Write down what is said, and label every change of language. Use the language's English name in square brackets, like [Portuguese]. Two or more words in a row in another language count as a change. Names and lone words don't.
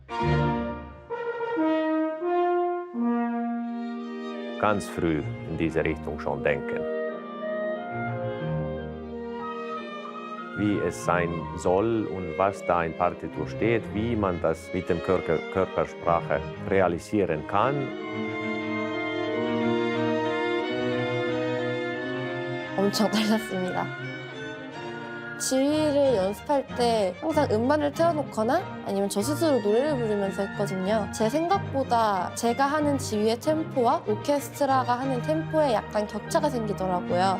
[German] Ganz früh in diese Richtung schon denken. Wie es sein soll und was da in Partitur steht, wie man das mit der Körpersprache realisieren kann. [Korean] 엄청 달랐습니다. 지휘를 연습할 때 항상 음반을 틀어놓거나 아니면 저 스스로 노래를 부르면서 했거든요. 제 생각보다 제가 하는 지휘의 템포와 오케스트라가 하는 템포에 약간 격차가 생기더라고요.